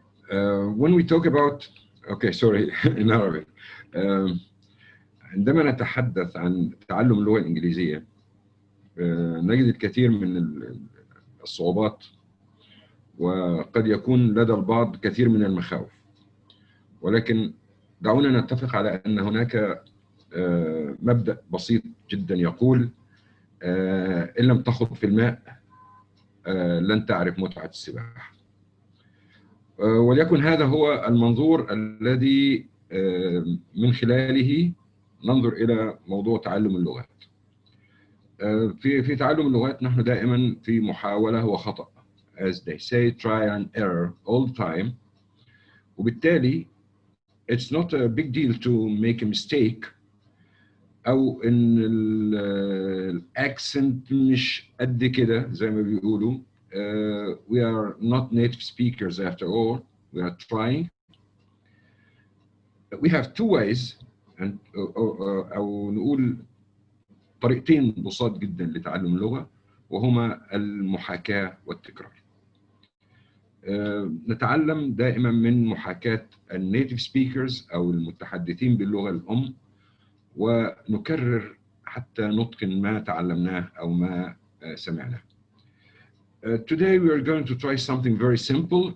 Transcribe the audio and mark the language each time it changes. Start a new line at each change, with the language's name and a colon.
English: When we talk about, okay, sorry, in Arabic.
Arabic: عندما نتحدث عن تعلم اللغة الإنجليزية نجد الكثير من الصعوبات وقد يكون لدى البعض كثير من المخاوف، ولكن دعونا نتفق على أن هناك مبدأ بسيط جدا يقول إن لم تخض في الماء لن تعرف متعة السباحة. وليكن هذا هو المنظور الذي من خلاله ننظر إلى موضوع تعلم اللغات. في تعلم اللغات نحن دائما في محاولة وخطأ.
English: As they say, try and error all the time.
Arabic: وبالتالي
English: it's not a big deal to make a mistake
Arabic: أو إن الأكسنت مش قد كده زي ما بيقولوا.
English: We are not native speakers after all. We are trying. We have two ways and
Arabic: أو نقول طريقتين بساط جدا لتعلم اللغة، وهما المحاكاة والتكرار. نتعلم دائما من محاكاة النيتيف سبيكرز أو المتحدثين باللغة الأم، ونكرر حتى نتقن ما تعلمناه أو ما سمعناه.
English: Today we are going to try something very simple.